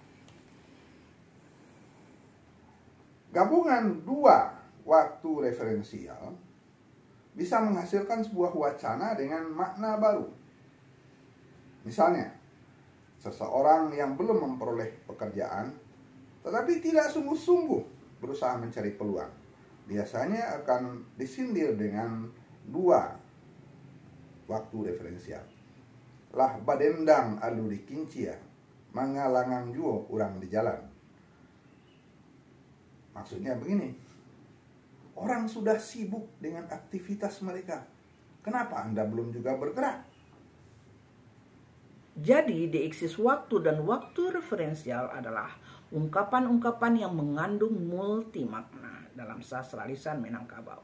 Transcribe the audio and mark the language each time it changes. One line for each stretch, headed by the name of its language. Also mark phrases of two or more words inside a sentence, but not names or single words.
Indonesian: Gabungan dua waktu referensial bisa menghasilkan sebuah wacana dengan makna baru. Misalnya, seseorang yang belum memperoleh pekerjaan tetapi tidak sungguh-sungguh berusaha mencari peluang, biasanya akan disindir dengan dua waktu referensial.
Minangkabau: Lah badendang alu di kincia, mangalangang juo orang di jalan.
Indonesian: Maksudnya begini, orang sudah sibuk dengan aktivitas mereka, kenapa Anda belum juga bergerak? Jadi, deiksis waktu dan waktu referensial adalah ungkapan-ungkapan yang mengandung multi makna dalam sastra lisan Minangkabau.